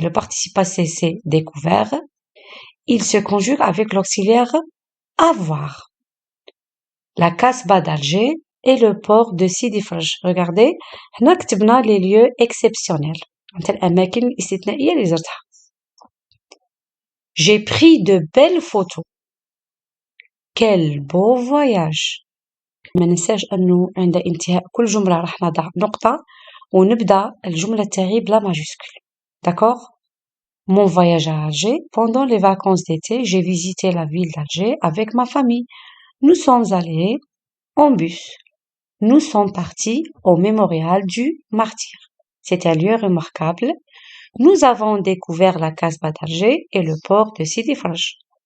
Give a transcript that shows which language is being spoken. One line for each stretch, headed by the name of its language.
French: Le participe passé, c'est découvert. Il se conjugue avec l'auxiliaire avoir. La Casbah d'Alger et le port de Sidi Fraj. Regardez,
Arabic: هنا كتبنا
French: les lieux exceptionnels.
Arabic: الأماكن الاستثنائية اللي زرتها.
French: J'ai pris de belles photos. Quel beau voyage.
Arabic: ما ننساش أنه عند انتهاء كل جملة راح نضع نقطة ونبدأ الجملة تاعي بلا majuscule.
French: D'accord? Mon voyage à Alger. Pendant les vacances d'été, j'ai visité la ville d'Alger avec ma famille. Nous sommes allés en bus. Nous sommes partis au mémorial du Martyr. C'est un lieu remarquable. Nous avons découvert la Casbah d'Alger et le port de Sidi Fraj.